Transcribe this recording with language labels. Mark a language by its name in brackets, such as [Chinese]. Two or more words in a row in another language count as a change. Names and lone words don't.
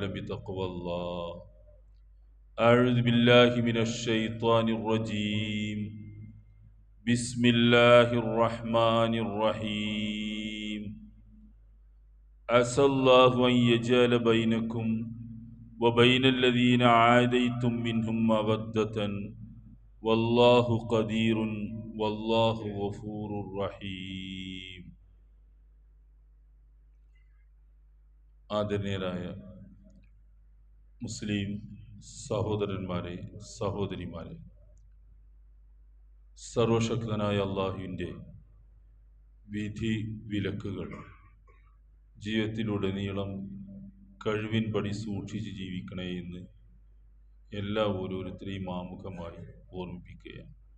[Arabic] بتقوى الله أعوذ بالله من الشيطان الرجيم بسم الله الرحمن الرحيم عسى الله أن يجعل بينكم وبين الذين عاديتم منهم مودة والله قدير والله غفور رحيم. [Malayalam] ആദരണീയരായ മുസ്ലിം സഹോദരന്മാരെ, സഹോദരിമാരെ, സർവശക്തനായ അള്ളാഹുവിൻ്റെ വിധി വിലക്കുകൾ ജീവിതത്തിലുടനീളം കഴിവിൻപടി സൂക്ഷിച്ച് ജീവിക്കണേ എന്ന് ഓരോരുത്തരെയും ആമുഖമായി ഓർമ്മിപ്പിക്കുകയാണ്.